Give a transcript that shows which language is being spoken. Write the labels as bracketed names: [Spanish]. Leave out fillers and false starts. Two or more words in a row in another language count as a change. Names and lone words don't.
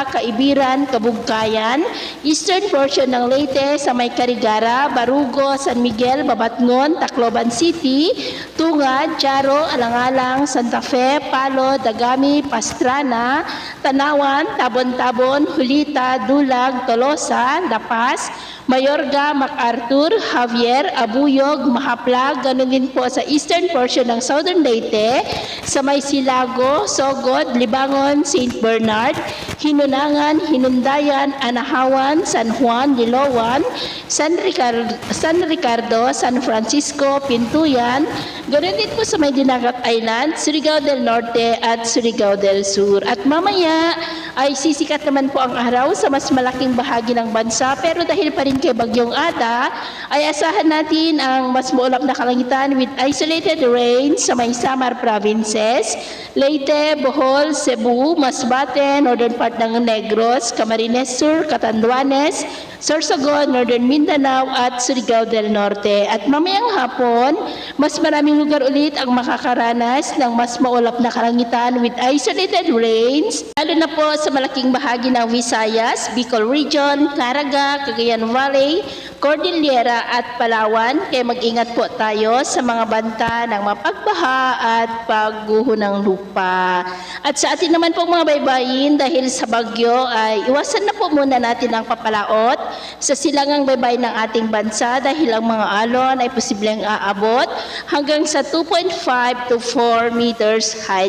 [Filipino] Kaibiran, Kabugkayan, [English] eastern portion [Filipino] ng Leyte, sa may Carigara, Barugo, San Miguel, Babatngon, Tacloban City, Tungad, Charo, Alang-alang, Santa Fe, Palo, Dagami, Pastrana, Tanawan, Tabon-Tabon, Hulita, Dulag, Tolosa, La Paz, Mayorga, MacArthur, Javier, Abuyog, Mahaplag, ganoon din po sa [English] eastern portion [Filipino] ng Southern Leyte, sa may Silago, Sogod, Libangon, St. Bernard, Hinunangan, Hinundayan, Anahawan, San Juan, Liloan, San Ricardo, San Francisco, Pintuyan, ganoon din po sa may Dinagat Island, Surigao del Norte at Surigao del Sur. At mamaya ay sisikat naman po ang araw sa mas malaking bahagi ng bansa, pero dahil pa rin kay Bagyong Ada ay asahan natin ang mas maulap na kalangitan [English] with isolated rain [Filipino] sa may Samar provinces, Leyte, Bohol, Cebu, Masbate, [English] northern part [Filipino] ng Negros, Camarines Sur, Catanduanes, Sorsogon, Northern Mindanao at Surigao del Norte. At mamayang hapon, mas maraming lugar ulit ang makakaranas ng mas maulap na kalangitan [English] with isolated rains, [Filipino] lalo na po sa malaking bahagi ng Visayas, Bicol Region, Caraga, Cagayan Valley, Cordillera at Palawan. Kaya mag-ingat po tayo sa mga banta ng mapagbaha at pagguho ng lupa. At sa atin naman po mga baybayin, dahil sa bagyo ay iwasan na po muna natin ang papalaot sa silangang baybay ng ating bansa dahil ang mga alon ay posibleng aabot hanggang sa 2.5 to 4 [English] meters height.